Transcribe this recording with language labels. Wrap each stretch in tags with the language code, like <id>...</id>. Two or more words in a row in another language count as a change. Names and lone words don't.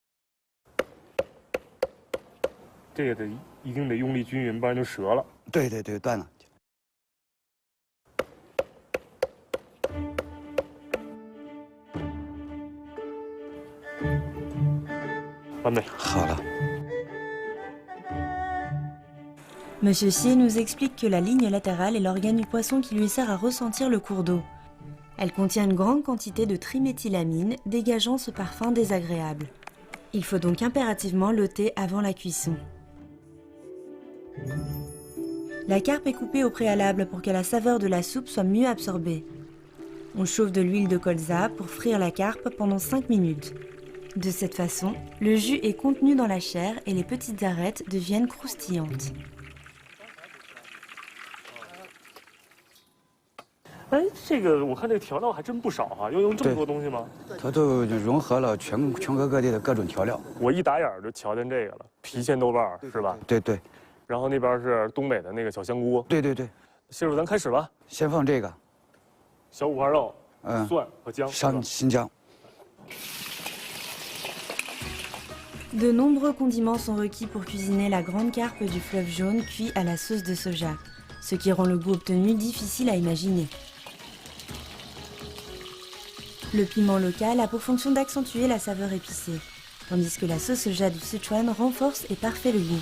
<zh>这个得一定得用力均匀，不然就折了。对对对，断了。完美。好了。</zh> <fr>Monsieur Sier nous explique que la ligne latérale est l'organe du poisson qui lui sert à ressentir le cours d'eau. Elle contient une grande quantité de triméthylamine, dégageant ce parfum désagréable. Il faut donc impérativement l'ôter avant la cuisson. La carpe est coupée au préalable pour que la saveur de la soupe soit mieux absorbée. On chauffe de l'huile de colza pour frire la carpe pendant 5 minutes. De cette façon, le jus est contenu dans la chair et les petites arêtes deviennent croustillantes.</fr> <zh>哎，这个我看这个调料还真不少哈，要用这么多东西吗？它都融合了全国各地的各种调料。我一打眼就瞧见这个了，郫县豆瓣是吧？对对。然后那边是东北的那个小香菇。对对对。师傅，咱开始吧。先放这个。小五花肉、蒜和姜。新姜。</zh> <fr>De nombreux condiments sont requis pour cuisiner la grande carpe du fleuve jaune cuite à la sauce de soja, ce qui rend le goût obtenu difficile à imaginer. Le piment local a pour fonction d'accentuer la saveur épicée, tandis que la sauce soja du Sichuan renforce et parfait le goût.</fr>